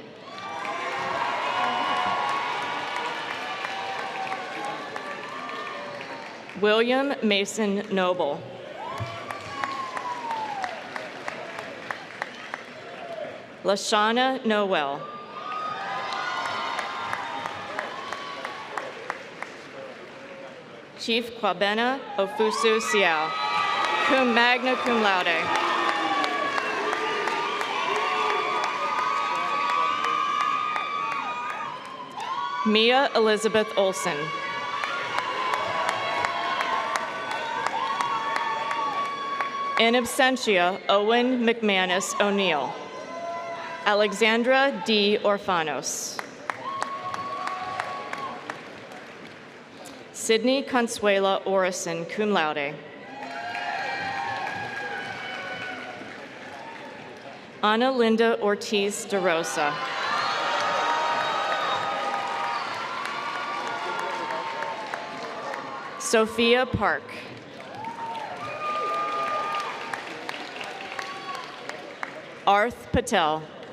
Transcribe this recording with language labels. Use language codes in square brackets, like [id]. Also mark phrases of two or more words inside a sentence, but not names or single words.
[en] William Mason Noble. Lashana Noel. Chief Kwabena Ofusu Siao, [la] cum magna cum laude. [en] Mia Elizabeth Olson. [la] In absentia, [en] Owen McManus O'Neill. Alexandra D. Orfanos. Sydney Consuela Orison, [la] cum laude. [en] Ana Linda Ortiz de Rosa. Sophia Park. Arth Patel.